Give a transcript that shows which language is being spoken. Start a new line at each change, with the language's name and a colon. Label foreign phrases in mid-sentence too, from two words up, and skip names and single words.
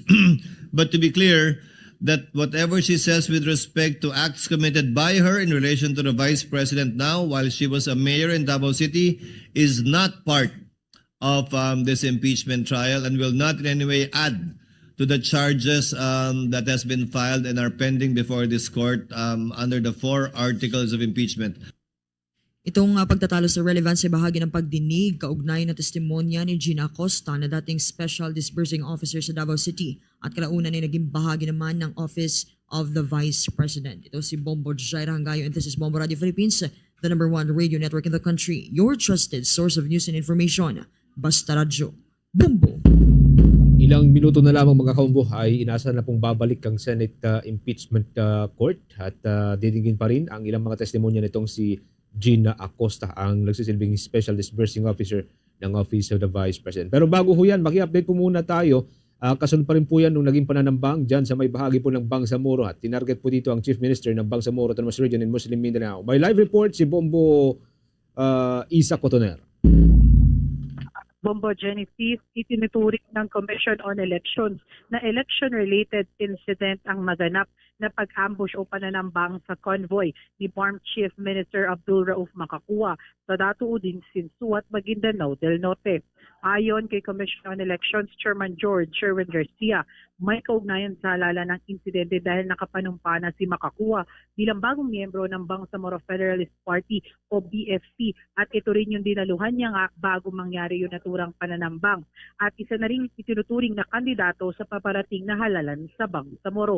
English: But to be clear, that whatever she says with respect to acts committed by her in relation to the Vice President now while she was a mayor in Davao City is not part of this impeachment trial and will not in any way add to the charges that has been filed and are pending before this court under the 4 articles of impeachment.
Filipino: Itong pagtatalo sa relevance ay bahagi ng pagdinig kaugnay na testimonya ni Gina Acosta na dating Special Disbursing Officer sa Davao City at kalaunan ay naging bahagi naman ng Office of the Vice President. Ito si Bombo Jairanggayo
English: and this is Bombo Radio Philippines, the #1 radio network in the country, your trusted source of news and information.
Filipino: Basta Radyo. Bombo! Ilang minuto na lamang mga kaumbo ay inaasahan na pong babalik ang Senate Impeachment Court at didingin pa rin ang ilang mga testimonya nitong si Gina Acosta, ang nagsisilbing Special Disbursing Officer ng Office of the Vice President. Pero bago ho yan, maki-update po muna tayo. Kasunod pa rin po yan nung naging pananambang dyan sa may bahagi po ng Bangsamoro at tinarget po dito ang Chief Minister ng Bangsamoro Autonomous Region in Muslim Mindanao. By
English: live report
Filipino: si Bombo 𝐓𝐡𝐞. Bombo Genesis, itinuturing ng Commission on Elections na
English: election-related incident
Filipino: ang naganap na pag-ambush o pananambang sa convoy ni former Chief Minister Abdul Rauf Makakua sa Datuudin, Sinsu at Maguindanao del Norte. Ayon kay Commission on Elections Chairman George Sherwin Garcia, may kaugnayan sa halala ng insidente dahil nakapanumpa na si Makakuwa bilang bagong miyembro ng Bangsamoro Federalist Party o BFP at ito rin yung dinaluhan niya nga bago mangyari yung naturang pananambang at isa na rin itinuturing na kandidato sa paparating na halalan sa Bangsamoro.